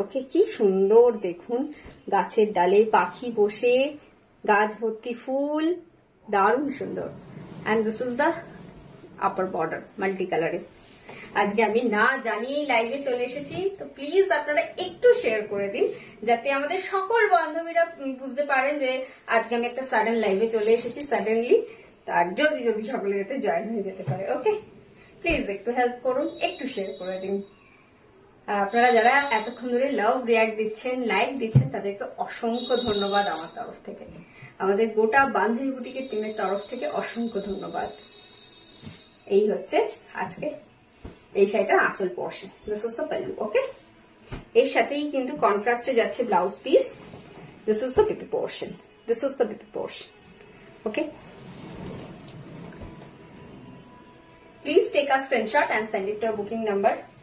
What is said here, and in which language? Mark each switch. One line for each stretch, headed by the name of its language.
Bangla: Okay, কি সুন্দর দেখুন, গাছের ডালে পাখি বসে, গাছ ভর্তি ফুল, দারুণ সুন্দর।
English: And this is the upper border, multi কালারে।
Bangla: আজকে আমি না জানিয়েই লাইভে চলে এসেছি, তো প্লিজ আপনারা একটু শেয়ার করে দিন, যাতে আমাদের সকল বান্ধবীরা বুঝতে পারেন যে আজকে আমি একটা সাডেন লাইভে চলে এসেছি সাডেনলি, তার জলদি জলদি সকলে যাতে জয়েন হয়ে যেতে পারে। ওকে, প্লিজ একটু হেল্প করুন, একটু শেয়ার করে দিন। আর আপনারা যারা এতক্ষণ ধরে লাভ রিয়াক্ট দিচ্ছেন, লাইক দিচ্ছেন, তাদেরকে অসংখ্য ধন্যবাদ আমার তরফ থেকে, আমাদের গোটা বান্ধবী বুটিকের টিমের তরফ থেকে অসংখ্য ধন্যবাদ। এই হচ্ছে আজকে এই শাড়িটার আঁচল portion.
English: This is the pallu.
Bangla: ওকে, এর সাথেই কিন্তু কন্ট্রাস্টে যাচ্ছে blouse piece.
English: This is the baby portion, this is the baby portion. Okay, please take a screenshot and send it to our booking number.